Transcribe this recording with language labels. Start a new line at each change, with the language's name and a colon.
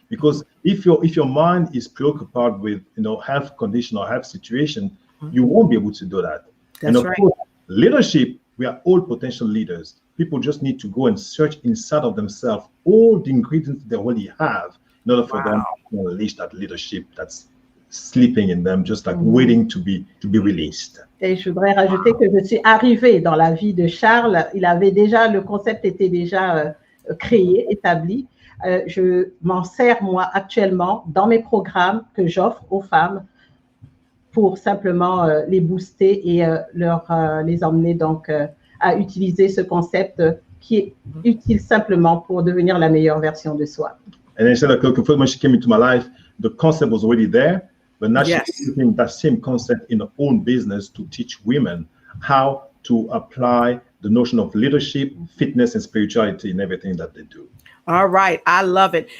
English: Because if your mind is preoccupied with health condition or health situation, you won't be able to do that. And of course, leadership, we are all potential leaders. People just need to go and search inside of themselves all the ingredients they already have in order for them to unleash that leadership that's sleeping in them, just like waiting to be released.
French: Et je voudrais rajouter que je suis arrivée dans la vie de Charles. Le concept était déjà créé, établi. Je m'en sers moi actuellement dans mes programmes que j'offre aux femmes pour simplement les booster et les emmener donc à utiliser ce concept qui est utile simplement pour devenir la meilleure version de soi.
English: And I said, when she came into my life, the concept was already there. But now she's using that same concept in her own business to teach women how to apply the notion of leadership, fitness, and spirituality in everything that they do. All right. I love it.